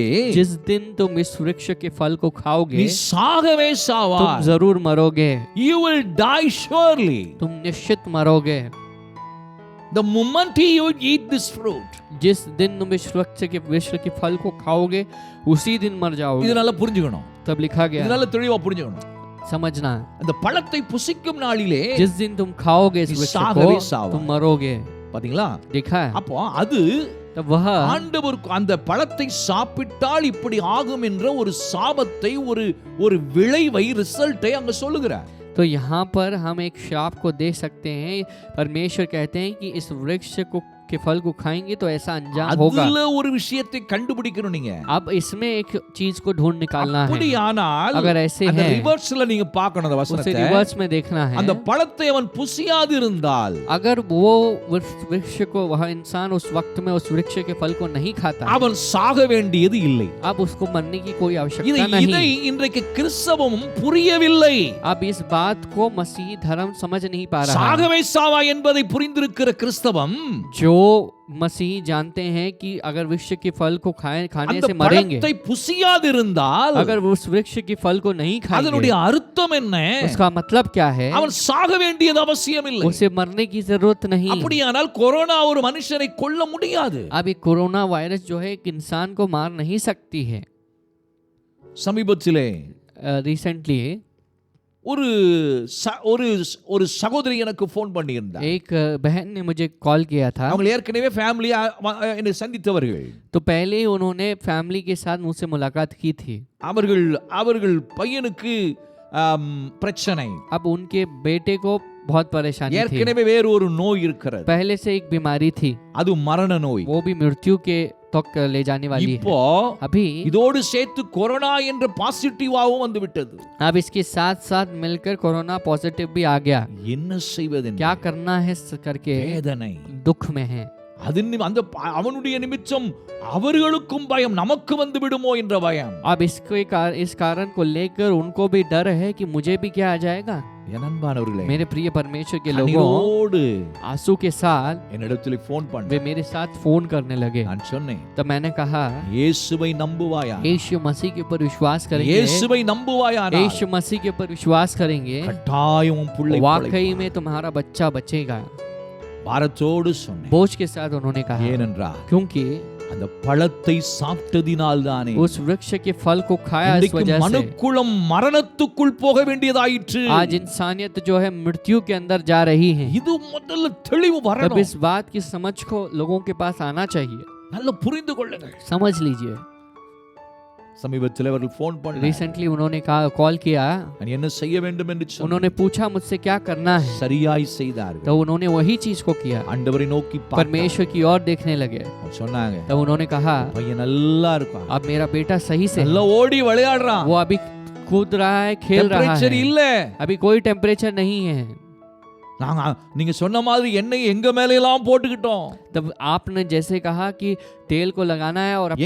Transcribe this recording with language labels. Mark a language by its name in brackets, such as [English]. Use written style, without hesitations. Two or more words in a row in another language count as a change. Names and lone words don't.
[Hindi] जिस दिन तुम इस वृक्ष के फल को खाओगे [Tamil] நீ சாகவே [Hindi] तुम [Tamil] சாவாய். [Hindi] जरूर मरोगे, [English] You will die surely [Hindi] तुम निश्चित मरोगे. [English] the moment you eat this fruit. [Hindi] जिस दिन तुम इस वृक्ष के फल को खाओगे उसी दिन मर जाओगे. [Tamil] இதனால புரிஞ்சுக்கணும், [Hindi] तब लिखा गया, [Tamil] இதனால தெளிவா புரிஞ்சுக்கணும். [Hindi] समझना, [Tamil] அந்த பழத்தை புசிக்கும் நாளிலே [Hindi] जिस दिन तुम खाओगे इस [Tamil] நீ [Hindi] वृक्ष [Tamil] சாகவே [Hindi] को [Tamil] சாவாய். [Hindi] तुम मरोगे. [Tamil] பாத்தீங்களா? [Hindi] देखा है? [Tamil] அப்போ அது [Hindi] तब वह [Tamil] ஆண்டவர் அந்த பழத்தை சாப்பிட்டால் இப்படி ஆகும் என்ற ஒரு சாபத்தை, ஒரு விளைவை, ரிசல்ட்டை அங்க சொல்லுகிறார். [Hindi] तो यहाँ पर हम एक शाप को देख सकते हैं. परमेश्वर कहते हैं कि इस वृक्ष के फल को खाएंगे तो ऐसा अंजाम होगा. [Tamil] அதுல ஒரு விஷயத்தை கண்டுபிடிக்கணும் நீங்க. [Hindi] अब इसमें एक चीज को ढूंढ निकालना है. [Tamil] அப்படியானால் [Hindi] अगर ऐसे [Tamil] அந்த [Hindi] है [Tamil] ரிவர்ஸ்ல நீங்க பார்க்கணும் அந்த [Hindi] उसे [Tamil] வசனத்தை. [Hindi] रिवर्स में देखना है. [Tamil] அந்த பழத்தை அவன் புசியாது இருந்தால், [Hindi] अगर वो वृक्ष को, वह इंसान उस वक्त में उस वृक्ष के फल को नहीं खाता, [Tamil] அவன் சாக வேண்டியது இல்லை. [Hindi] अब उसको मरने की कोई [Tamil] இதை [Hindi] आवश्यकता [Tamil] இதை [Hindi] नहीं. [Tamil] இன்றைக்கு கிறிஸ்தவமும் புரியவில்லை. [Hindi] अब इस बात को मसीह धर्म समझ नहीं पा रहा है. [Tamil] சாகவே சாவா என்பதை புரிந்திருக்கிற கிறிஸ்தவம் [Hindi] जो मसीह जानते हैं कि अगर वृक्ष के फल को खाने [Tamil] அந்த [Hindi] से मरेंगे, [Tamil] பழத்தை புசியாதிருந்தால் [Hindi] अगर उस वृक्ष के फल को नहीं खाएंगे, [Tamil] அதனுடைய அர்த்தம் என்ன? [Hindi] उसका मतलब क्या है? [Tamil] அவன் சாக வேண்டியது அவசியம் இல்லை. [Hindi] उसे मरने की जरूरत नहीं. [Tamil] அப்படியானால் கொரோனா ஒரு மனுஷனை கொல்ல முடியாது. [Hindi] अब ये कोरोना वायरस जो है एक इंसान को मार नहीं सकती है. [Tamil] சமீபத்திலே [Hindi] रिसेंटली [Tamil] ஒரு ஒரு சகோதரி எனக்கு ஃபோன் பண்ணியிருந்தார். [Hindi] एक बहन ने मुझे कॉल किया था. [Tamil] அவங்க ஏற்கனவே ஃபேமிலியா என்னை சந்தித்தவர்கள். [Hindi] तो पहले ही उन्होंने फैमिली के साथ मुझसे मुलाकात की थी. [Tamil] அவர்கள் பையனுக்கு பிரச்சனை. [Hindi] अब उनके बेटे को बहुत परेशानी थी. [Tamil] ஏற்கனவே வேறு ஒரு நோய் இருக்கிறது. [Hindi] पहले से एक बीमारी थी, [Tamil] அது மரண நோய். [Hindi] वो भी मृत्यु के तक ले जाने वाली [Tamil] இப்போ [Hindi] है. अभी [Tamil] இதோடு சேர்த்து கொரோனா என்ற பாசிட்டிவாவும் வந்து விட்டது. [Hindi] अब इसके साथ साथ मिलकर कोरोना पॉजिटिव भी आ गया. [Tamil] என்ன செய்வது? [Hindi] क्या करना है करके [Tamil] வேதனை. [Hindi] दुख में है. [Tamil] அந்த அவனுடைய நிமித்தம் அவர்களுக்கும் பயம், நமக்கு வந்து விடுமோ என்ற பயம். [Hindi] अब इस कारण को लेकर उनको भी डर है कि मुझे भी क्या आ जाएगा. [Tamil] என் அன்பானவர்களே, [Hindi] मेरे प्रिय परमेश्वर के लोगों, [Tamil] கண்ணீரோடு [Hindi] आंसू के साथ [Tamil] என்னிடத்தில் ஃபோன் பண்ண [Hindi] वे मेरे साथ फोन करने लगे. [Tamil] நான் சொன்னேன், [Hindi] तो मैंने कहा [Tamil] இயேசுவை நம்புவாயா? [Hindi] यीशु मसीह के ऊपर विश्वास करेंगे. [Tamil] இயேசுவை நம்புவாயா? [Hindi] यीशु मसीह के ऊपर विश्वास करेंगे, [Tamil] கட்டாயம் உன் பிள்ளை [Hindi] वाकई में तुम्हारा बच्चा बचेगा. [Tamil] பாரத்தோடு சொன்னேன். [Hindi] बोझ के साथ उन्होंने कहा, [Tamil] ஏனென்றால் [Hindi] क्योंकि [Tamil] அந்த பழத்தை சாப்பிட்டதினால் தானே [Hindi] उस वृक्ष के फल को खाया इस [Tamil] இன்றைக்கு [Hindi] वजह से [Tamil] மனுக்குலம் மரணத்துக்குள் போக வேண்டியதாயிற்று. [Hindi] आज इंसानियत जो है मृत्यु के अंदर जा रही है। [Tamil] இது முதல்ல தெளிவு [Hindi] तब [Tamil] வரணும். [Hindi] इस बात की समझ को लोगों के पास आना चाहिए। [Tamil] நல்லா புரிந்து கொள்ளுங்கள். [Hindi] समझ लीजिए। [Tamil] சமீபத்தில் அவர்கள் ஃபோன் பண்ண [Hindi] रिसेंटली उन्होंने कॉल किया, [Tamil] நான் என்ன செய்ய வேண்டும் என்று சொன்னேன். [Hindi] उन्होंने पूछा मुझसे क्या करना है, [Tamil] சரியாய் செய்தார்கள். [Hindi] तो उन्होंने वही चीज को किया, [Tamil] ஆண்டவரை நோக்கி [Hindi] परमेश्वर की ओर देखने लगे। [Tamil] சொன்னாங்க, [Hindi] तब उन्होंने कहा [Tamil] பையன் நல்லா இருக்கான், [Hindi] अब मेरा बेटा सही से [Tamil] நல்லா ஓடி விளையாடுறான், [Hindi] वो अभी कूद रहा है, खेल रहा [Tamil] டெம்பரேச்சர் [Hindi] है, [Tamil] இல்ல, [Hindi] अभी कोई टेम्परेचर नहीं है। [Tamil] நாங்க நீங்க சொன்ன மாதிரி எண்ணெய் எங்க மேல எல்லாம் போட்டுக்கிட்டோம், [Hindi] तब आपने जैसे कहा कि तेल को लगाना है और अपने